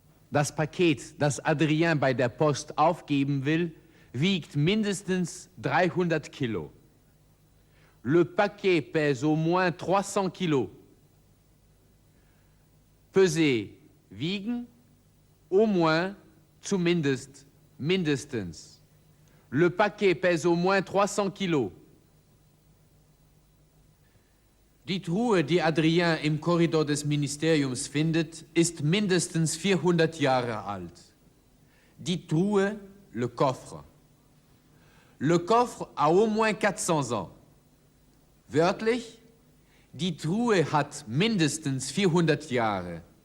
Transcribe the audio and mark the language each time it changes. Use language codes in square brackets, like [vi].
[de] Das Paket, das Adrien bei der Post aufgeben will, wiegt mindestens 300 Kilo. [fr] Le paquet pèse au moins 300 Kilo. Peser, [de] wiegen, [fr] au moins, [de] zumindest, mindestens. [fr] Le paquet pèse au moins 300 kilos. [de] Die Truhe, die Adrien im Korridor des Ministeriums findet, ist mindestens 400 Jahre alt. Die Truhe, [fr] le coffre. Le coffre a au moins 400 ans. [de] Wörtlich, die Truhe hat mindestens 400 Jahre.